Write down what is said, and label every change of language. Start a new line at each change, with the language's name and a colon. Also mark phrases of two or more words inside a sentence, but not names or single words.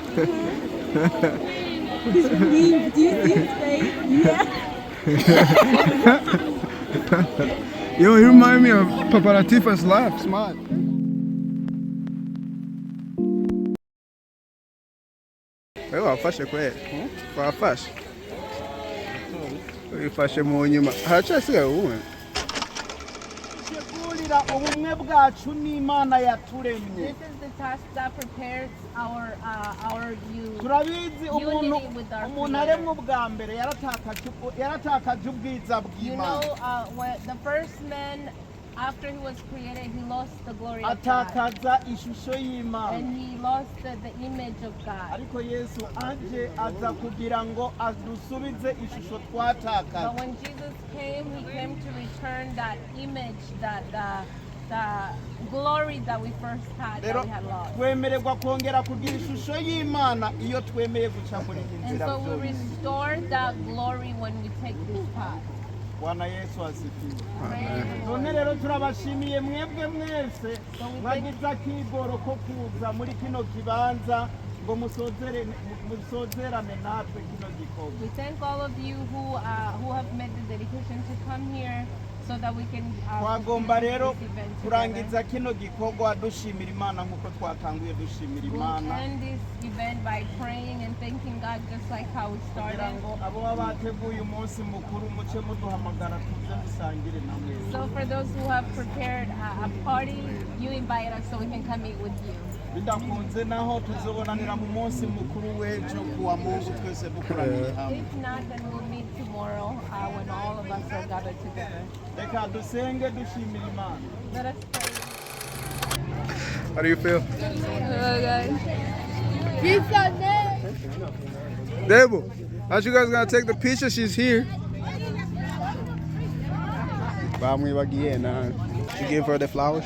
English: He's relieved. Do you see his face? Yeah. Yo, you remind me of Papa Latifah's laugh, smart.
Rundi: Wewe wafashe kweli. Wafashe. Wifashe mu nyuma. Haracyasigaye ubuhe. Tegurira ubumwe bwacu n'Imana yaturemye.
English: This is the task that prepares our
Rundi: Turabizi umuntu
English: with our
Rundi: umuntu aremwe ubwa mbere yaratakaje ubwiza
English: You
Rundi: bw'Imana.
English: know, when the first man, after he was created, he lost the glory of God.
Rundi: Atakaza ishusho y'Imana.
English: And he lost the image of God.
Rundi: Ariko Yesu aje aza kugira ngo adusubize ishusho twatakaje.
English: But when Jesus came, he came to return that image, that the glory that we first had, that
Rundi: Rero
English: we had lost.
Rundi: twemererwa kongera kugira ishusho y'Imana iyo twemeye guca muri iyi
English: And
Rundi: nzira
English: so we
Rundi: byose.
English: restore that glory when we take this path.
Swahili: Bwana Yesu asifiwe.
English: Praise the Lord.
Rundi: None rero turabashimiye mwebwe mwese mwagize akigoro ko kuza muri kino kibanza ngo musozerane natwe kino gikorwa.
English: We thank all of you who have made the dedication to come here so that we can
Rundi: Twagomba rero
English: this event together.
Rundi: kurangiza kino gikorwa dushimira Imana nk'uko twatanguye dushimira
English: We'll
Rundi: Imana.
English: end this event by praying and thanking God just like how we
Rundi: kugira
English: started.
Rundi: ngo abo baba bateguye umunsi mukuru muce muduhamagara tuze dusangire namwe.
English: So for those who have prepared a party, you invite us so we can come meet with you.
Rundi: Bidakunze naho tuzobonanira mu munsi mukuru w'ejo kuwa Mungu twese dukoraniye hamwe.
English: If not, then we'll meet tomorrow when all of us are gathered together.
Rundi: Reka dusenge dushimira Imana.
English: Let us pray. How do you feel? Debo, aren't you guys gonna take the picture? She's here. She gave her the flowers.